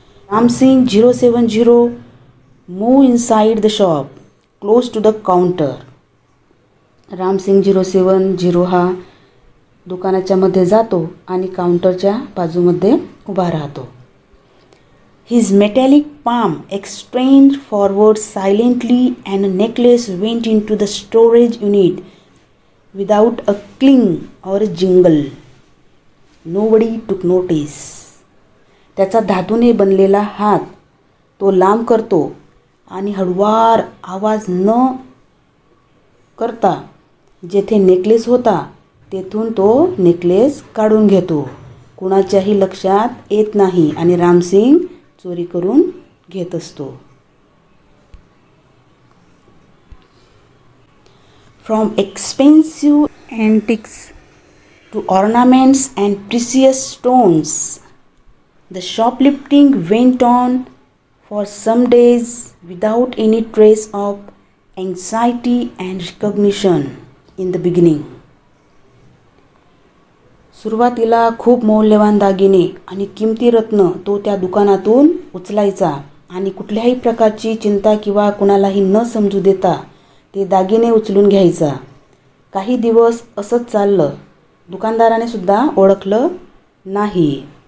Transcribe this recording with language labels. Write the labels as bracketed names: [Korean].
[English] Ramsing 070 move inside the shop close to the counter. [Marathi] Ramsingh 070 हा दुकानाच्या मध्ये जातो आणि काउंटरच्या बाजूमध्ये उभा राहतो. [English] His metallic palm extended forward silently and a necklace went into the storage unit without a cling or a jingle. Nobody took notice. [Marathi] त्याचा धातूने बनलेला हात तो लांब करतो आणि हळूवार आवाज न करता जेथे नेकलेस होता तेथून तो नेकलेस काढून घेतो. कुणाच्याही लक्षात येत नाही आणि रामसिंग चोरी करून घेत असतो. [English] From expensive antiques to ornaments and precious stones, the shoplifting went on for some days without any trace of anxiety and recognition in the beginning. [Marathi] सुरुवातीला खूप मौल्यवान दागिने आणि किमती रत्न तो त्या दुकानातून उचलायचा आणि कुठल्याही प्रकारची चिंता किंवा कुणालाही न समजू देता ते दागिने उचलून घ्यायचा. काही दिवस असंच चाललं. दुकानदाराने सुद्धा ओळखलं नाही.